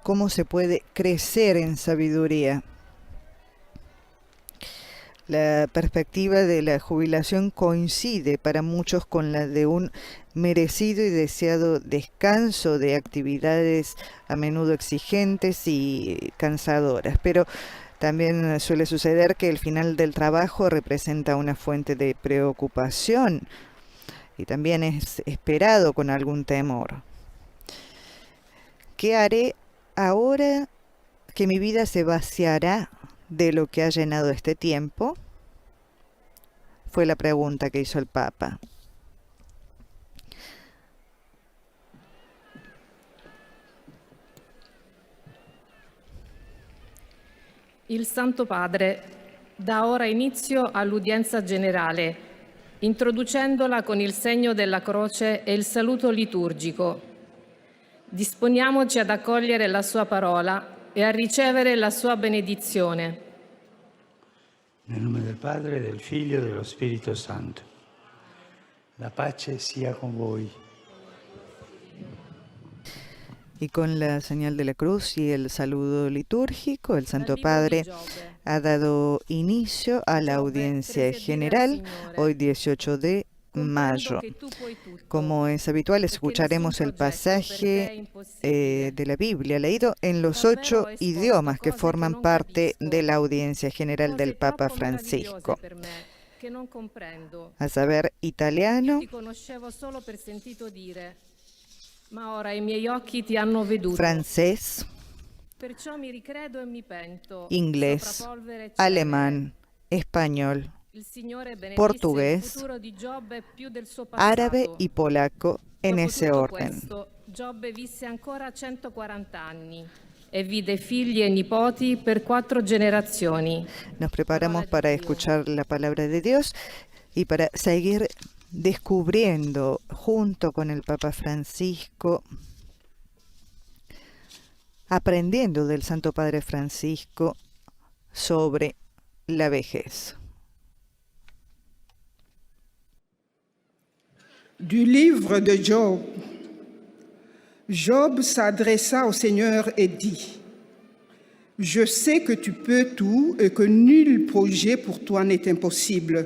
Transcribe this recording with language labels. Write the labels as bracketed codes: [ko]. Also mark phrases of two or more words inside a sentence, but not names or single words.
[es] ¿Cómo se puede crecer en sabiduría? La perspectiva de la jubilación coincide para muchos con la de un merecido y deseado descanso de actividades a menudo exigentes y cansadoras, pero también suele suceder que el final del trabajo representa una fuente de preocupación y también es esperado con algún temor. ¿Qué haré ahora que mi vida se vaciará de lo que ha llenado este tiempo? Fue la pregunta que hizo el Papa. [it] Il Santo Padre dà ora inizio all'udienza generale, introducendola con il segno della croce e il saluto liturgico. Disponiamoci ad accogliere la sua parola e a ricevere la sua benedizione. Nel nome del Padre, del Figlio e dello Spirito Santo. La pace sia con voi. [es] Y con la señal de la cruz y el saludo litúrgico, el Santo [it] Dal libro [es] Padre [it] di Giobbe. [es] ha dado inicio a la [it] Giobbe [es] audiencia [it] prese a dire al [es] general [it] Signore: [es] hoy 18 de [it] comprendo [es] mayo. [it] che tu puoi tutto, [es] Como es habitual, [it] perché nessun [es] escucharemos el [it] progetto per te è [es] pasaje [it] impossibile. [es] de la Biblia, leído en los [it] Davvero [es] 8 [it] ho esposto [es] idiomas que [it] cose che [es] forman [it] non [es] parte de [it] capisco, [es] la audiencia general del [it] cose [es] Papa [it] troppo meravigliose [es] Francisco, [it] per me, che non comprendo. [es] a saber, [it] Io [es] italiano, [it] ti conoscevo solo per sentito dire, ma ora i miei occhi ti hanno veduto. [es] francés, [it] Perciò mi ricredo e mi pento, [es] inglés, [it] sopra polvere e cenere. [es] alemán, español, [it] Il Signore benedisse il [es] portugués, [it] futuro di Giobbe più del suo passato. [es] árabe y polaco en [it] Dopo [es] ese [it] tutto [es] orden. [it] questo, Giobbe visse ancora 140 anni e vide figli e nipoti per 4 generazioni. [es] Nos preparamos [it] Parola [es] para [it] di Dio. [es] escuchar la palabra de Dios y para seguir descubriendo junto con el Papa Francisco, aprendiendo del Santo Padre Francisco sobre la vejez. [fr] Du livre de Job. Job s'adressa au Seigneur et dit, « Je sais que tu peux tout et que nul projet pour toi n'est impossible.